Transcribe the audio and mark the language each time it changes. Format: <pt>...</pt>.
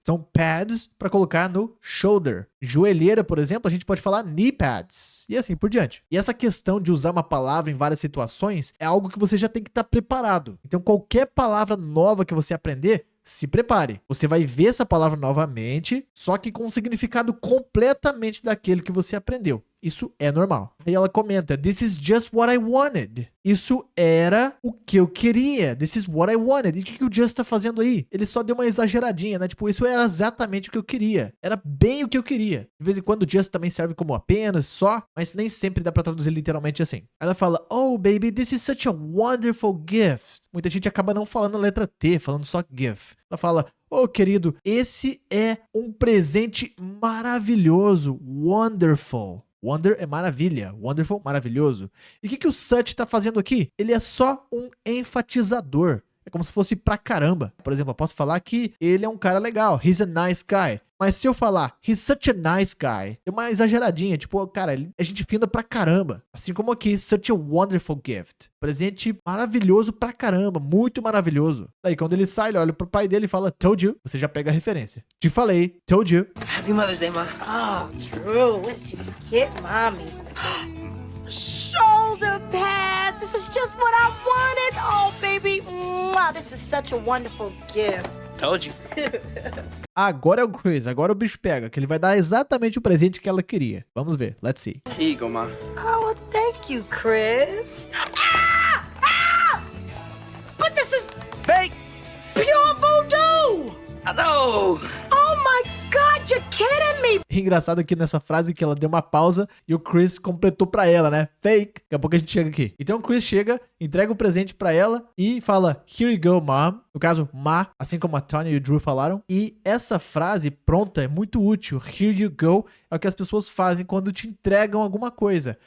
<pt>São pads para colocar no shoulder. Joelheira, por exemplo, a gente pode falar knee pads. E assim por diante. E essa questão de usar uma palavra em várias situações é algo que você já tem que estar preparado. Então qualquer palavra nova que você aprender, se prepare. Você vai ver essa palavra novamente, só que com um significado completamente daquele que você aprendeu. Isso é normal. Aí ela comenta,</pt> <en>This is just what I wanted.</en> <pt>Isso era o que eu queria.</pt> <en>This is what I wanted.</en> <pt>E o que o Just tá fazendo aí? Ele só deu uma exageradinha, né? Tipo, isso era exatamente o que eu queria. Era bem o que eu queria. De vez em quando o Just também serve como apenas, só, mas nem sempre dá pra traduzir literalmente assim. Ela fala,</pt> <en>Oh, baby, this is such a wonderful gift.</en> <pt>Muita gente acaba não falando a letra T, falando só gift. Ela fala, Oh, querido, esse é um presente maravilhoso. Wonderful. Wonder é maravilha. Wonderful, maravilhoso. E o que o Such tá fazendo aqui? Ele é só um enfatizador. É como se fosse pra caramba. Por exemplo, eu posso falar que ele é um cara legal.</pt> <en>He's a nice guy.</en> <pt>Mas se eu falar,</pt> <en>he's such a nice guy,</en> <pt>é uma exageradinha. Tipo, cara, ele é gente fina pra caramba. Assim como aqui,</pt> <en>such a wonderful gift.</en> <pt>Presente maravilhoso pra caramba. Muito maravilhoso. Daí, quando ele sai, ele olha pro pai dele e fala,</pt> <en>told you.</en> <pt>Você já pega a referência. Te falei,</pt> <en>told you. Happy Mother's Day, Ma. Oh, Drew, what did you get, mommy? Shoulder pads. This is just what I wanted. Oh, baby. Mwah, this is such a wonderful gift. Told you.</en> <pt>Agora é o Chris, agora o bicho pega, que ele vai dar exatamente o presente que ela queria. Vamos ver,</pt> <en>let's see. Here you go, Ma. Oh, well, thank you, Chris. Ah! Ah! But this is Fake! pure voodoo! I know! Oh my God, you're kidding me!</en> <pt>Engraçado aqui nessa frase que ela deu uma pausa e o Chris completou pra ela, né? Fake. Daqui a pouco a gente chega aqui. Então o Chris chega, entrega o presente pra ela e fala,</pt> <en>Here you go, mom.</en> <pt>No caso, ma, assim como a Tony e o Drew falaram. E essa frase pronta é muito útil.</pt> <en>Here you go</en> <pt>é o que as pessoas fazem quando te entregam alguma coisa.</pt>